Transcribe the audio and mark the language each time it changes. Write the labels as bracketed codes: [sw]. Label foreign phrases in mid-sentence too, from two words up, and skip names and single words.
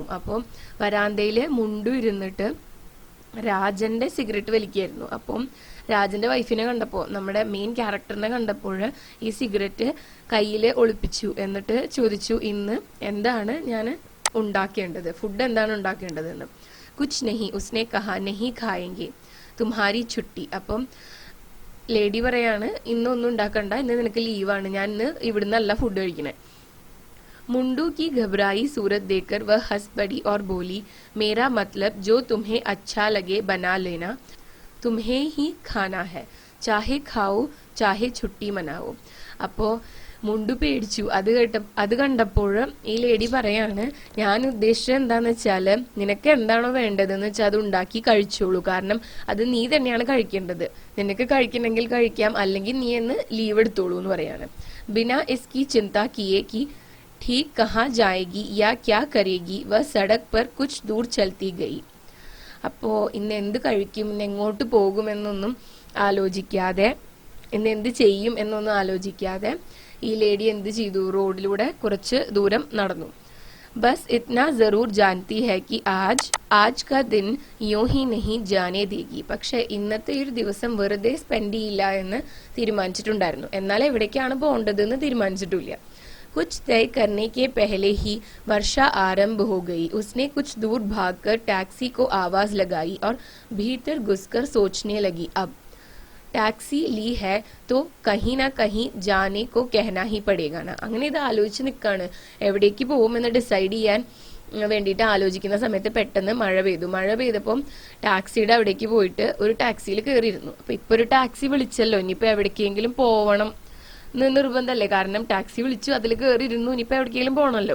[ml] അപ്പം വരാന്തയില് മുണ്ടു ഇരുന്നിട്ട് രാജന്റെ സിഗരറ്റ് വലിക്കായിരുന്നു. അപ്പം രാജന്റെ വൈഫിനെ കണ്ടപ്പോൾ, നമ്മുടെ [en] main character [ml] കണ്ടപ്പോൾ ഈ സിഗരറ്റ് കയ്യിൽ ഒളിപ്പിച്ചു. എന്നിട്ട് ചോദിച്ചു, ഇന്ന് എന്താണ് ഞാൻ ഉണ്ടാക്കേണ്ടത്, ഫുഡ് എന്താണ് ഉണ്ടാക്കേണ്ടതെന്ന്. [hi] कुछ नहीं उसने कहा नहीं खाएंगे तुम्हारी छुट्टी. [ml] അപ്പം ലേഡി പറയാണ്, ഇന്നൊന്നും ഉണ്ടാക്കണ്ട, ഇന്ന് നിനക്ക് ലീവാണ്, ഞാൻ ഇന്ന് ഇവിടുന്നല്ല ഫുഡ് കഴിക്കണേ. [hi] मुंडू की घबराई सूरत देखकर वह हंस पड़ी और बोली, मेरा मतलब जो तुम्हें अच्छा लगे बना लेना, तुम्हें ही खाना है, चाहे खाओ चाहे छुट्टी मनाओ. [ml] അപ്പോൾ മുണ്ടു പേടിച്ചു. അത് കണ്ടപ്പോൾ ഈ ലേഡി പറയാണ്, ഞാൻ ഉദ്ദേശിച്ചത് എന്താന്ന് വെച്ചാല് നിനക്ക് എന്താണോ വേണ്ടതെന്ന് വെച്ചാൽ അത് ഉണ്ടാക്കി കഴിച്ചോളൂ, കാരണം അത് നീ തന്നെയാണ് കഴിക്കേണ്ടത്, നിനക്ക് കഴിക്കണമെങ്കിൽ കഴിക്കാം, അല്ലെങ്കിൽ നീ എന്ന് ലീവ് എടുത്തോളൂ എന്ന് പറയാണ്. [hi] बिना इसकी चिंता किये कि ठीक कहाँ जाएगी या क्या करेगी, वह सड़क पर कुछ दूर चलती गई. [ml] അപ്പോൾ ഇന്ന് എന്ത് കഴിക്കും, ഇന്ന് എങ്ങോട്ട് പോകുമെന്നൊന്നും ആലോചിക്കാതെ, ഇന്ന് എന്ത് ചെയ്യും എന്നൊന്നും ആലോചിക്കാതെ ഈ ലേഡി എന്ത് ചെയ്തു, റോഡിലൂടെ കുറച്ച് ദൂരം നടന്നു. [hi] बस इतना जरूर जानती है कि आज का दिन यूं ही नहीं जाने देगी. [ml] പക്ഷെ ഇന്നത്തെ ഒരു ദിവസം വെറുതെ സ്പെൻഡ് ചെയ്യില്ല എന്ന് തീരുമാനിച്ചിട്ടുണ്ടായിരുന്നു. എന്നാൽ എവിടേക്കാണ് പോകേണ്ടതെന്ന് തീരുമാനിച്ചിട്ടില്ല. [hi] कुछ तय करने के पहले ही वर्षा आरंभ हो गई. उसने कुछ दूर भागकर टैक्सी को आवाज लगाई और भीतर घुसकर सोचने लगी, अब टैक्सी ली है तो कहीं ना कहीं जाने को कहना ही पड़ेगा ना. [ml] അങ്ങനെ ഇത് ആലോചിച്ച് നിൽക്കാണ്, എവിടേക്ക് പോകുമെന്ന് ഡിസൈഡ് ചെയ്യാൻ വേണ്ടിയിട്ട് ആലോചിക്കുന്ന സമയത്ത് പെട്ടെന്ന് മഴ പെയ്തു. മഴ പെയ്തപ്പം ടാക്സിയുടെ അവിടേക്ക് പോയിട്ട് ഒരു ടാക്സിയിൽ കയറിയിരുന്നു. അപ്പൊ ഇപ്പൊ ഒരു ടാക്സി വിളിച്ചല്ലോ, ഇനിയിപ്പോ എവിടേക്കെങ്കിലും പോവണം നിർബന്ധമല്ലേ, കാരണം ടാക്സി വിളിച്ചു, അതിൽ കയറിയിരുന്നു, ഇനിയിപ്പോ എവിടേക്കെങ്കിലും പോകണമല്ലോ.